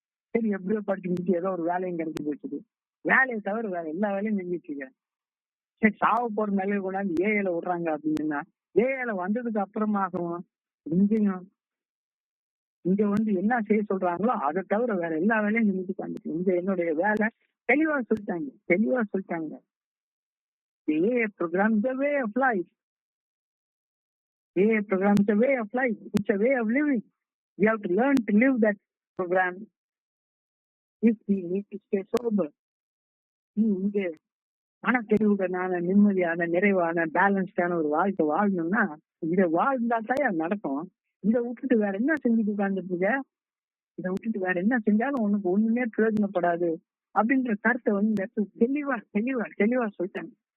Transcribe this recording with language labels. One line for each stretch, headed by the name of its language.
Tamil: சரி எப்படியோ படிச்சு முடிச்சு ஏதோ ஒரு வேலையும் கிடைச்சி போச்சுது. வேலையை தவிர வேற எல்லா வேலையும் செஞ்சுட்டு இருக்கேன். சரி சாவ போற நிலையை கொண்டாந்து ஏஏல விடுறாங்க அப்படின்னா ஏஏல வந்ததுக்கு அப்புறமாகவும் இங்கேயும் இங்க என்ன செய்ய சொல்றாங்களோ அதை தவிர வேற எல்லா வேலையும் செஞ்சுட்டு உட்காந்துருக்கு. இங்க என்னுடைய வேலை தெளிவா சொல்லிட்டாங்க.
English: The AA program is a way of life. AA program is a way of life. It's a way of living. We have to learn to live that program if we need to stay sober.
Tamil: இங்க மனத்தெளிவுடனான நிம்மதியான நிறைவான பேலன்ஸ்டான ஒரு வாழ்க்கை வாழணும்னா இதை வாழ்ந்தா தான் நடக்கும். இதை விட்டுட்டு வேற என்ன செஞ்சுட்டு உட்கார்ந்துருக்க? இதை விட்டுட்டு வேற என்ன செஞ்சாலும் உனக்கு ஒண்ணுமே பிரயோஜனப்படாது அப்படின்ற கருத்தை தெளிவா சொல்லிட்டாங்க.